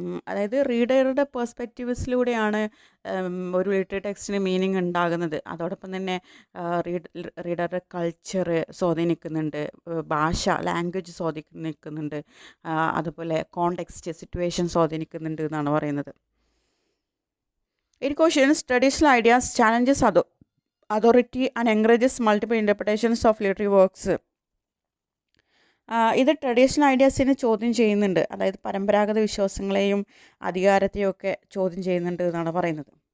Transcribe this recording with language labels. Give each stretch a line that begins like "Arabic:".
Malayalam: അതായത് റീഡറുടെ പേഴ്സ്പെക്റ്റീവ്സിലൂടെയാണ് ഒരു literary ടെക്സ്റ്റിന് meaning ഉണ്ടാകുന്നത്. അതോടൊപ്പം തന്നെ റീഡറുടെ കൾച്ചർ സ്വാധീനിക്കുന്നുണ്ട്, ഭാഷ ലാംഗ്വേജ് സ്വാധീനിക്കുന്നുണ്ട്, അതുപോലെ കോണ്ടെക്സ്റ്റ് സിറ്റുവേഷൻ സ്വാധീനിക്കുന്നുണ്ട് എന്നാണ് പറയുന്നത്.
English: In questions, traditional ideas challenges authority and encourages multiple interpretations of literary works.
Malayalam: ഇത് ട്രഡീഷണൽ ഐഡിയാസിനെ ചോദ്യം ചെയ്യുന്നുണ്ട്, അതായത് പരമ്പരാഗത വിശ്വാസങ്ങളെയും അധികാരത്തെയും ഒക്കെ ചോദ്യം ചെയ്യുന്നുണ്ട് എന്നാണ് പറയുന്നത്.